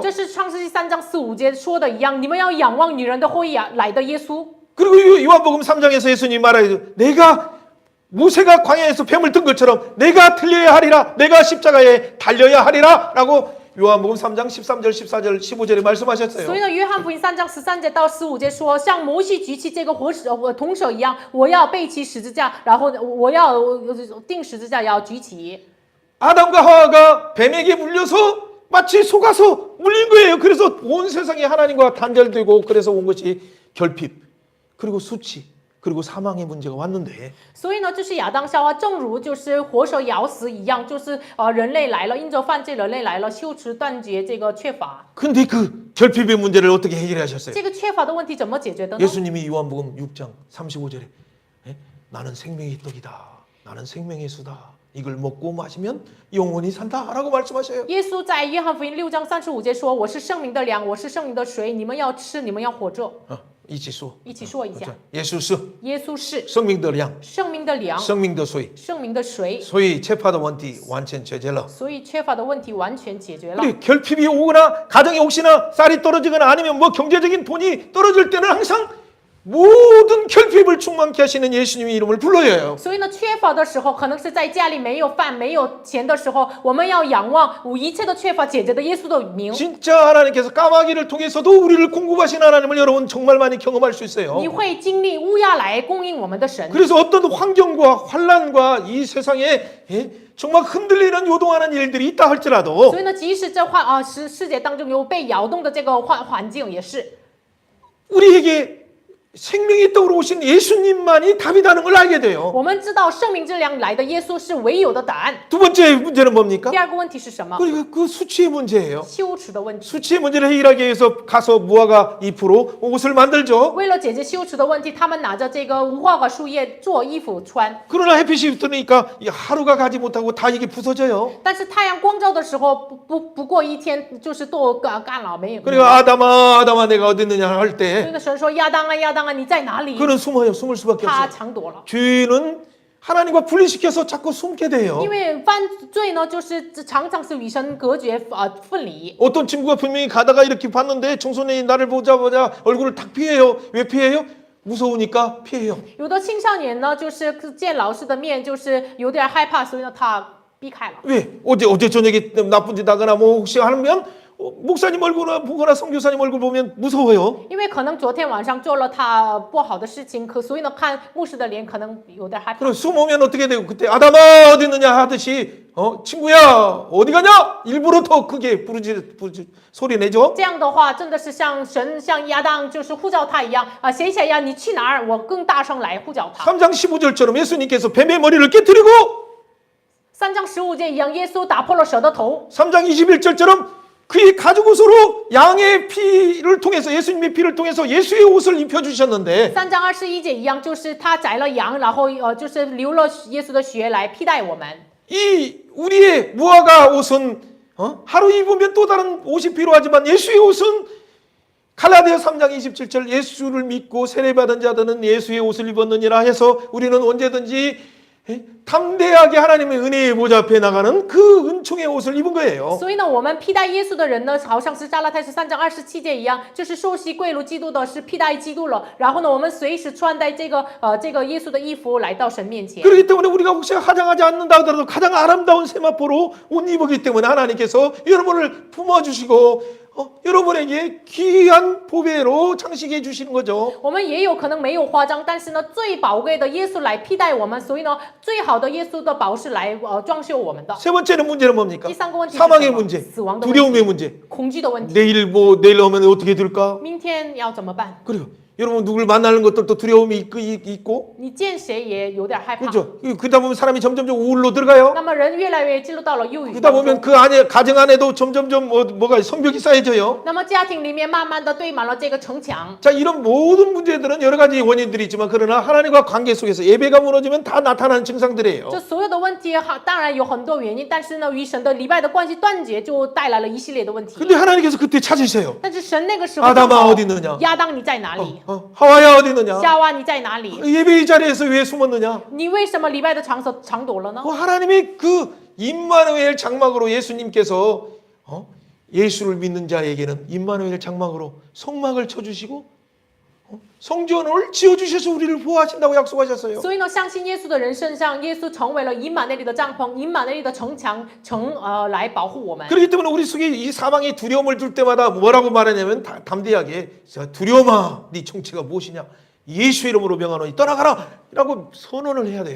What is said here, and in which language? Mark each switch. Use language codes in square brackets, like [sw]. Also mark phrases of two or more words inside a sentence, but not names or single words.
[zh] 这是创世纪3章4、5节说的一样，你们要仰望女人的后裔来的耶稣。 [ko] 그리고 요한복음 3장에서 예수님이 말하죠. 내가 모세가 광야에서 뱀을 든 것처럼 내가 들려야 하리라. 내가 십자가에 달려야 하리라 라고 요한복음 3장 13절 14절 15절에 말씀하셨어요. [zh] 所以呢，约翰福音3章13节到15节说，像摩西举起这个铜蛇一样，我要背起十字架，然后我要钉十字架，要举起。 [ko] 아담과 하와가 뱀에게 물려서 마치 속아서 물린 거예요. 그래서 온 세상이 하나님과 단절되고 그래서 온 것이 결핍, 그리고 수치, 그리고 사망의 문제가 왔는데 [zh] 所以呢，就是亚当夏娃，正如就是活蛇咬死一样，就是人类来了，因着犯罪，人类来了，羞耻断绝这个缺乏。 [ko] 근데 그 결핍의 문제를 어떻게 해결하셨어요? [zh] 这个缺乏的问题怎么解决的呢？ [ko] 예수님이 요한복음 6장 35절에 나는 생명의 떡이다. 나는 생명의 수다. 이걸 먹고 마시면 영원히 산다라고 말씀하셔요. [zh] 耶稣在约翰福音6章35节说：“我是生命的粮，我是生命的水，你们要吃，你们要活着。” 一起说，一起说一下， 예수是耶稣是 [ko] 생명의 粮, [zh] 生命的粮， [ko] 생명의 수. [zh] 生命的水， 소위 체파도 원티 완전 제절러. 所以缺乏的问题完全解决了。 [ko] 우리 결핍이 오거나 가정에 혹시나 쌀이 떨어지거나 아니면 뭐 경제적인 돈이 떨어질 때는 항상 모든 결핍을 충만케 하시는 예수님의 이름을 불러요. [zh] 所以呢，缺乏的时候，可能是在家里没有饭、没有钱的时候，我们要仰望一切的缺乏解决的耶稣的名。 [ko] 진짜 하나님께서 까마귀를 통해서도 우리를 공급하신 하나님을 여러분 정말 많이 경험할 수 있어요. [zh] 你会经历乌鸦来供应我们的神。 [ko] 그래서 어떤 환경과 환란과 이 세상에 정말 흔들리는 요동하는 일들이 있다 할지라도 [zh] 所以呢，即使这世界当中有被摇动的这个环境，也是 [ko] 우리에게 생명의 떡으로 오신 예수님만이 답이라는 걸 알게 돼요. [zh] 我们知道生命之粮来的耶稣是唯有的答案。 [ko] 두 번째 문제는 뭡니까? [zh] 第二个问题是什么？ [ko] 그 수치의 문제예요. [zh] 羞耻的问题。 [ko] 수치의 문제를 해결하기 위해서 가서 무화과 잎으로 옷을 만들죠. [zh] 为了解决羞耻的问题，他们拿着这个无花果树叶做衣服穿。 [ko] 그러나 햇빛이 뜨니까 하루가 가지 못하고 다 이게 부서져요. [zh] 但是太阳光照的时候，不过一天就是都干了，没有。 [ko] 그리고 아담아 내가 어디 있느냐 할 [zh] 所 [ko] 때 [zh] 以呢，神说亚当啊亚当啊，你在哪里？ [ko] 그는 숨을 수밖에 [zh] 他 [ko] 없어요. [zh] 藏躲了。 [ko] 죄는 하나님과 분리시켜서 자꾸 숨게 돼요. [zh] 因为犯罪呢，就是常常是与神隔绝分离。 [ko] 어떤 친구가 분명히 가다가 이렇게 봤는데 청소년이 나를 보자마자 얼굴을 탁 피해요. 왜 피해요? 무서우니까 피해요. [zh] 有的青少年呢，就是见老师的面，就是有点害怕，所以呢，他避开了。 [ko] 왜? 어제 저녁에 나쁜 짓 하거나 뭐 혹시 하면 목사님 얼굴 보거나 선교사님 얼굴 보면 무서워요. [zh] 因为可能昨天晚上做了他不好的事情，所以呢，看牧师的脸可能有点害怕。 [ko] 그럼 숨으면 어떻게 돼요? 그때 아담아 어디 있느냐 하듯이 친구야 어디 가냐? 일부러 더 크게 부르지 소리 내죠. [zh] 这样的话，真的是像神像亚当就是呼叫他一样啊，谁想要你去哪儿？我更大声来呼叫他。 [ko] 3장 15절처럼 예수님께서 뱀의 머리를 깨뜨리고 [zh] 3 章15节一样，耶稣打破了蛇的头。 [ko] 3장 21절처럼 그의 가죽옷으로 양의 피를 통해서 예수님의 피를 통해서 예수의 옷을 입혀주셨는데 [zh] 3 章21节一样，就是他宰了羊，然后就是流了耶稣的血来替代我们。 [ko] 이 우리의 무화과 옷은 하루 입으면 또 다른 옷이 필요하지만 예수의 옷은 갈라디아 3장 27절 예수를 믿고 세례받은 자들은 예수의 옷을 입었느니라 해서 우리는 언제든지 담대하게 하나님의 은혜의 보좌 앞에 나가는 그 은총의 옷을 입은 거예요. [zh] 所以呢，我们披戴耶稣的人呢，好像是加拉太书3章27节一样，就是受洗归入基督的，是披戴基督了。然后呢，我们随时穿戴这个耶稣的衣服来到神面前。 [ko] 그렇기 때문에 우리가 혹시 화장하지 않는다 하더라도 가장 아름다운 세마포로 옷 입었기 때문에 하나님께서 여러분을 품어주시고 여러분에게 귀한 보배로 장식해 주시는 거죠. [zh] 我们也有可能没有花章，但是呢，最宝贵的耶稣来替代我们，所以呢，最好的耶稣的宝饰来装饰我们的。 [ko] 세 번째는 문제는 뭡니까? [zh] 第三个问题是 [ko] 사망의 [zh] 什么？ [ko] 문제, [zh] 死亡的问题， [ko] 두려움의 문제. [zh] 恐惧的问题。 [ko] 내일 오면 어떻게 될까? [zh] 明天要怎么办？ [ko] 그리고 여러분 누굴 만나는 것들도 두려움이 있고 [zh] 你见谁也有点害怕。 [ko] 그렇죠. 그러다 보면 사람이 점점 우울로 들어가요. [zh] 那么人越来越进入到了忧郁 [ko] 그러다 [zh] 当 [ko] 보면 [zh] 中。 [ko] 그 안에 가정 안에도 점점점 뭐가 성벽이 쌓여져요. [zh] 那么家庭里面慢慢的堆满了这个城墙。 [ko] 자, 이런 모든 문제들은 여러 가지 원인들이 있지만 그러나 하나님과 관계 속에서 예배가 무너지면 다 나타나는 증상들이에요. [zh] 这所有的问题当然有很多原因，但是呢，与神的礼拜的关系断绝，就带来了一系列的问题。 [ko] 근데 하나님께서 그때 찾으세요. [zh] 但是神那个时候 [ko] 아담아 [zh] 就说 [ko] 어디 있느냐? [zh] 亚当你在哪里？ [ko] 하와야 어디 있느냐? [zh] 夏娃你在哪里？ [ko] 예배의 자리에서 왜 숨었느냐? [zh] 你为什么礼拜的场所藏躲了呢？ [ko] 하나님의 그 임마누엘 장막으로 예수님께서 예수를 믿는 자에게는 임마누엘 장막으로 성막을 쳐주시고 성전을 지어주셔서 우리를 보호하신다고 약속하셨어요. [zh] 所以呢，相信耶稣的人身上，耶稣成为了以马内利的帐篷，以马内利的城墙，来保护我们。 [ko] 그렇기 때문에 우리 속에 이 사망의 두려움을 둘 때마다 뭐라고 말하냐면 담대하게 두려움아 네 정체가 무엇이냐 예수의 이름으로 명하노니 떠나가라 라고 선언을 해야 돼요.